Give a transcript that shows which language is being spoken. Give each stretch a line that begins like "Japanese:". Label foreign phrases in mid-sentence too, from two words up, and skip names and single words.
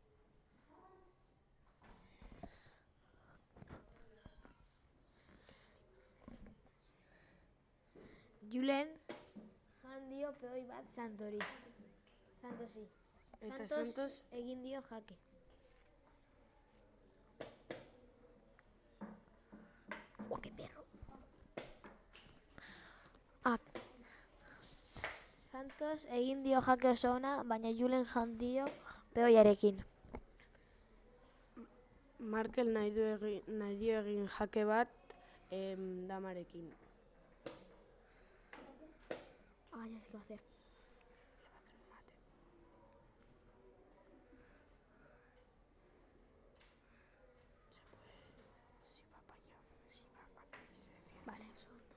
Basque: Julen jan dio peoi bat Santori. Santosi. Eta Santos Santos egin dio jake.
Spanish: ¡Qué perro!
Basque: Santos egin dio jake oso ona, baina Julen jan dio peoiarekin. Markel nahi dio egin jake bat damarekin.
Spanish: Ya sé qué va a hacer. Vale, un segundo.